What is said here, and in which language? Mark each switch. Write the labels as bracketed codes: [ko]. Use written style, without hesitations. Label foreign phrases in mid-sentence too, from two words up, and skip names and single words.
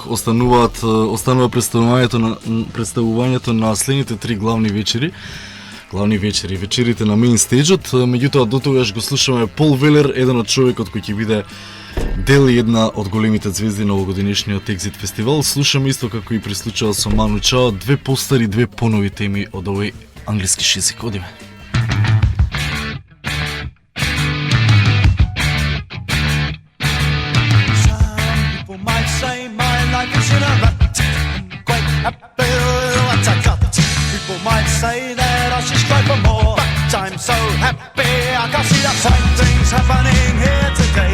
[mk] Останува представувањето на следните 3 главни вечери, вечерите на [en] Main Stage- [mk] от. Меѓутоа до тогаш го слушаме Пол Велер, еден од човекот кој ќе биде дел и една од големите звезди на овогодишниот Exit фестивал. Слушаме исто како и при случајот со Ману Чао, 2 постари, 2 понови теми од овој англиски шизик. Одиме. [en] Say that I should strive for more, but I'm so happy I can see the fine things happening here today.